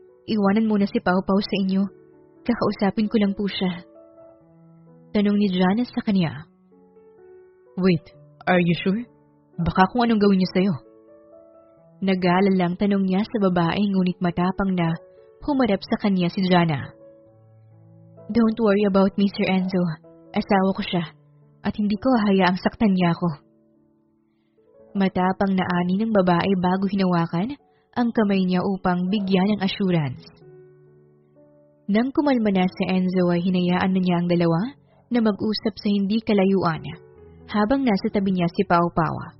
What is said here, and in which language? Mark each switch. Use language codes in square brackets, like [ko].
[tl] Iwanan muna si Pau Pau sa inyo. Kakausapin ko lang po siya. Tanong ni Jana sa kanya. [en] Wait, are you sure? [tl] Baka kung anong gawin niya sa'yo. Nag-aalalang tanong niya sa babae ngunit matapang na humarap sa kanya si Jana. [en] Don't worry about me, Sir Enzo. [tl] Asawa ko siya at hindi ko hahayaang saktan niya ako. Matapang na ani ng babae bago hinawakan ang kamay niya upang bigyan ng assurance. Nang kumalma na si Enzo ay hinayaan na niya ang dalawa na mag-usap sa hindi kalayuan habang nasa tabi niya si Pau Pau.